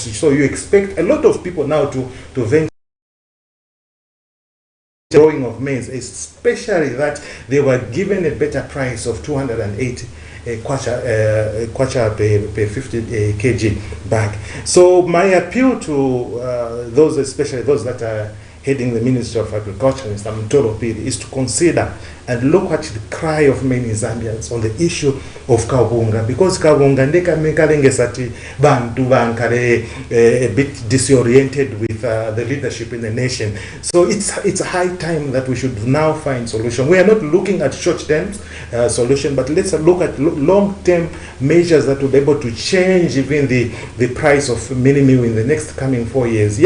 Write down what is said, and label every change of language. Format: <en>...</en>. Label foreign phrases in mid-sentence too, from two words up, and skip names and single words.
<en>So you expect a lot of people now to venture growing of maize, especially that they were given a better price of 280 kwacha per 50 kg bag. So my appeal to those, especially those that are heading the Ministry of Agriculture, Mr. Mtolo Piri, is to consider and look at the cry of many Zambians on the issue of kawunga, because</en> <bem>kawunga ndeka mekalenge sati bantu bankale</bem> <en>a bit disoriented with the leadership in the nation. So it's high time that we should now find solution. We are not looking at short-term solution, but let's look at long-term measures that will be able to change even the price of mealie meal in the next coming 4 years.</en>